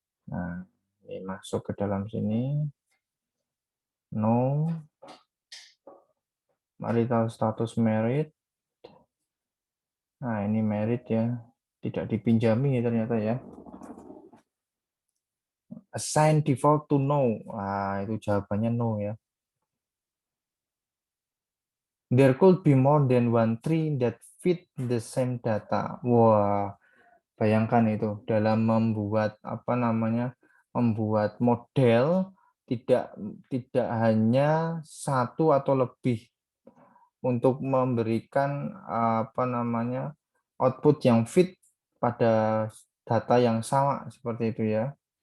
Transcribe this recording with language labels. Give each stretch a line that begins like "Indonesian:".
Indonesian: Nah, ini masuk ke dalam sini.
English: No marital status married.
Indonesian: Nah, ini married ya. Tidak dipinjami ternyata ya.
English: Assign default to no.
Indonesian: Nah, itu jawabannya no ya.
English: There could be more than one tree that fit the same data.
Indonesian: Wah, bayangkan itu dalam membuat apa namanya, membuat model tidak tidak hanya satu atau lebih untuk memberikan apa namanya output yang fit pada data yang sama seperti itu ya.